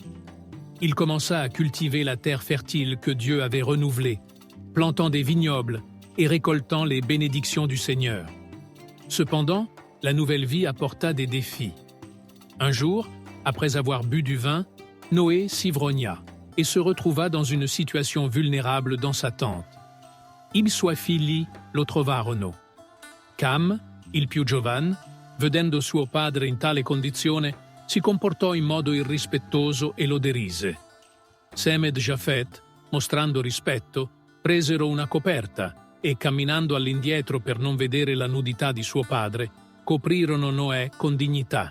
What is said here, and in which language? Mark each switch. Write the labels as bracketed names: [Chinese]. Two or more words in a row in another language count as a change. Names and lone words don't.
[French] Il commença à cultiver la terre fertile que Dieu avait renouvelée, plantant des vignobles et récoltant les bénédictions du Seigneur. Cependant, la nouvelle vie apporta des défis. Un jour, après avoir bu du vin, Noé s'ivrogna et se retrouva dans une situation vulnérable dans sa tente. [Italian] I suoi figli lo trovarono. Cam, il più giovane, vedendo suo padre in tale condizione, si comportò in modo irrispettoso e lo derise. Sem ed Jafet, mostrando rispetto, presero una coperta e, camminando all'indietro per non vedere la nudità di suo padre, coprirono Noè con dignità.